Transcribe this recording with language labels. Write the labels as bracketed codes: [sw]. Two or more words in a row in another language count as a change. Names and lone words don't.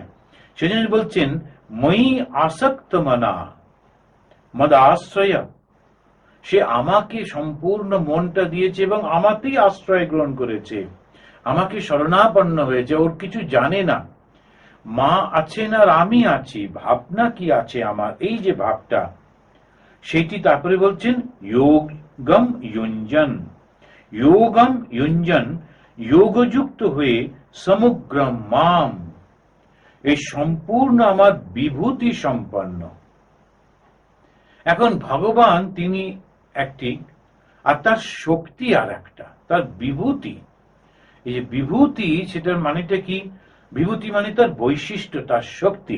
[bn] সেজন্য বলছেন, [sa] মই আসক্ত মনা মদাশ্রয়, [bn] সে আমাকে সম্পূর্ণ মনটা দিয়েছে এবং আমাতেই আশ্রয় গ্রহণ করেছে, আমাকে শরণাপন্ন হয়েছে। ওর কিছু জানে না, মা আছেন আর আমি আছি, ভাবনা কি আছে আমার, এই যে ভাবটা, সেটি তারপরে বলছেন [sa] যোগম युञ्जन। যোগম युञ्जन, [bn] যোগযুক্ত হয়ে সমগ্র মাম, এই সম্পূর্ণ আমার বিভূতি সম্পন্ন। এখন ভগবান তিনি একটি, আর তার শক্তি আর একটা, তার বিভূতি। এই যে বিভূতি, সেটার মানেটা কি? বিভূতি মানে তার বৈশিষ্ট্য, তার শক্তি।